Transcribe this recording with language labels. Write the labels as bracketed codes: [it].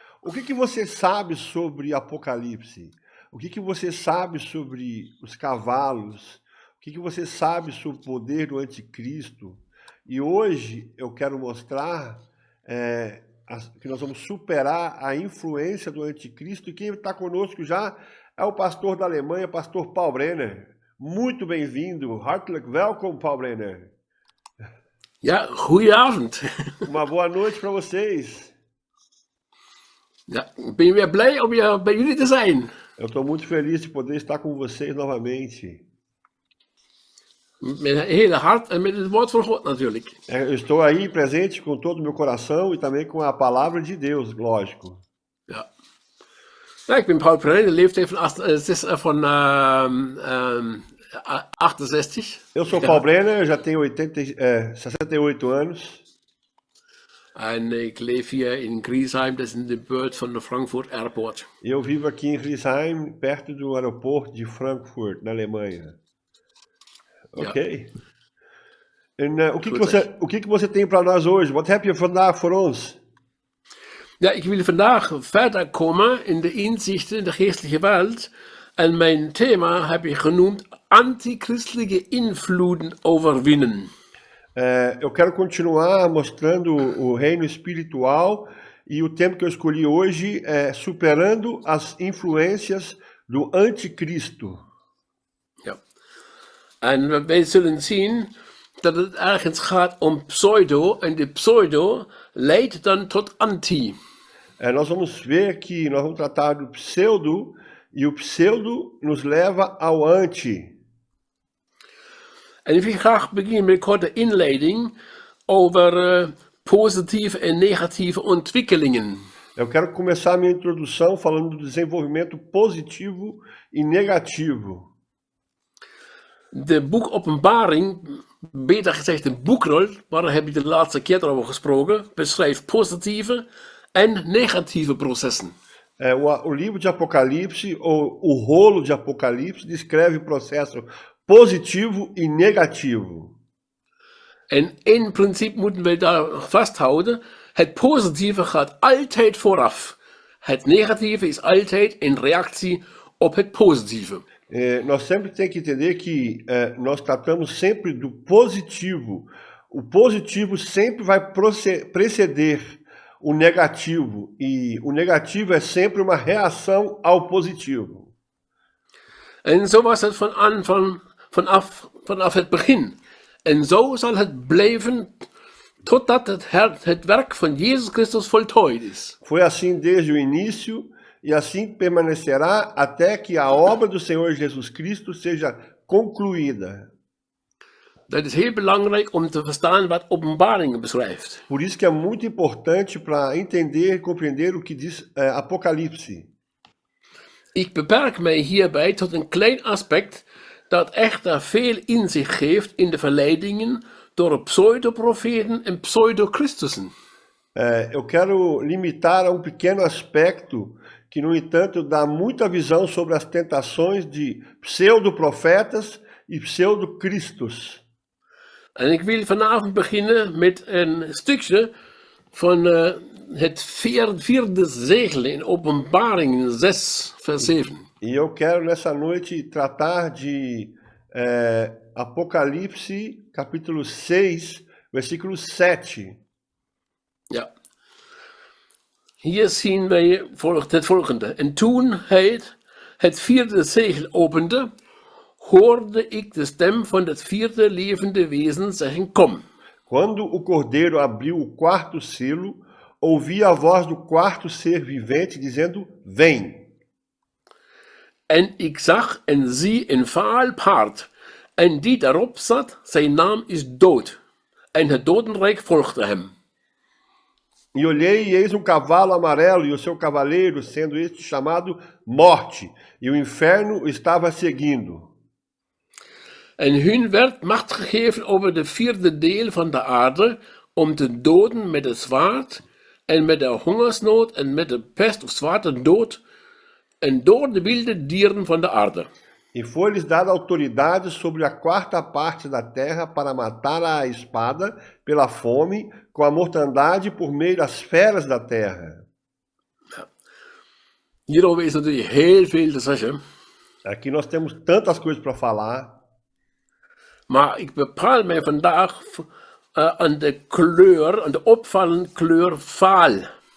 [pt] O que que você sabe sobre Apocalipse? O que que você sabe sobre os cavalos? O que que você sabe sobre o poder do anticristo? E hoje eu quero mostrar que nós vamos superar a influência do anticristo. E quem está conosco já é o pastor da Alemanha, pastor Paul Brenner. Muito bem-vindo. [nl] Hartelijk welkom, Paul Brenner. ja, goedenavond. [pt] Uma boa noite para vocês. [nl] Ja, ik ben weer blij om weer bij jullie te zijn. [pt] Eu estou muito feliz de poder estar com vocês novamente. [nl] Met mijn hele hart en met het woord van God natuurlijk. [pt] Eu estou aí presente com todo o meu coração e também com a palavra de Deus, lógico. [nl] Ja. Ja, ik ben Paul Perrin, de leeftijd van 68. [pt] Eu sou Paul [nl] Ja. [pt] Brenner, eu já tenho 68 anos. [nl] En ik leef hier in Griesheim, dat is in de buurt van de Frankfurt Airport. [pt] E eu vivo aqui em Griesheim, perto do aeroporto de Frankfurt, na Alemanha. [nl] Ja. Ok. En Goed. [pt] o que que você tem para nós hoje? [nl] Wat heb je vandaag voor ons? Ja, ik wil vandaag verder komen in de inzichten in de geestelijke wereld. En mijn thema heb ik genoemd antichristelijke invloeden overwinnen. [pt] Eu quero continuar mostrando o reino espiritual e o tema que eu escolhi hoje é superando as influências do anticristo. [nl] Ja. En wij zullen zien dat het ergens gaat om pseudo. En de pseudo leidt dan tot anti. [pt] Nós vamos ver que nós vamos tratar do pseudo e o pseudo nos leva ao anti. [nl] En ik wil graag beginnen met een korte inleiding over positieve en negatieve ontwikkelingen. [pt] Eu quero começar a minha introdução falando do desenvolvimento positivo e negativo. [nl] De boek Openbaring, beter gezegd de boekrol, waar heb ik de laatste keer over gesproken, beschrijft positieve en negatieve processen. [pt] O livro de Apocalipse, ou o rolo de Apocalipse, descreve o processo positivo e negativo. [nl] En in principe moeten we daar vasthouden, het positieve gaat altijd vooraf. Het negatieve is altijd een reactie op het positieve. [pt] Nós sempre temos que entender que nós tratamos sempre do positivo. O positivo sempre vai preceder o negativo. E o negativo é sempre uma reação ao positivo. [nl] En zo was het vanaf het begin. En zo zal het blijven totdat het werk van Jezus Christus voltooid is. [pt] Foi assim desde o início e assim permanecerá até que a obra do Senhor Jesus Cristo seja concluída. [nl] Dat is heel belangrijk om te verstaan wat Openbaringen beschrijft. [pt] Por isso que é muito importante para entender e compreender o que diz Apocalipse. [nl] Ik beperk mij hierbij tot een klein aspect dat echter veel inzicht geeft in de verleidingen door pseudoprofeten en pseudochristussen. [pt] Eu quero limitar a pequeno aspecto que, no entanto, dá muita visão sobre as tentações de pseudoprofetas e pseudocristos. [nl] En ik wil vanavond beginnen met een stukje van het vierde zegel in Openbaringen 6, vers 7. [pt] E eu quero nessa noite tratar de Apocalipse, capítulo 6, versículo 7. [nl] Ja. Hier zien wij het volgende. En toen hij het vierde zegel opende, hoorde ik de stem van het vierde levende wezen zeggen, kom. [pt] Quando o cordeiro abriu o quarto selo, ouvi a voz do quarto ser vivente dizendo, vem. [nl] En ik zag en zie een vaal paard, en die daarop zat, zijn naam is dood. En het dodenrijk volgde hem. [pt] E olhei e eis cavalo amarelo e o seu cavaleiro, sendo este chamado Morte, e o inferno estava seguindo. [nl] En hun werd macht gegeven over de vierde deel van de aarde, om te doden met het zwaard, en met de hongersnood, en met de pest of zwarte dood, en door de wilde dieren van de aarde. [pt] E foi-lhes dada autoridade sobre a quarta parte da terra para matar a espada pela fome, com a mortandade por meio das feras da terra. [nl] Hierover is natuurlijk heel veel te zeggen. [pt] Aqui nós temos tantas coisas para falar, [nl] Maar ik bepaal mij vandaag aan de kleur, aan de opvallende kleur vaal.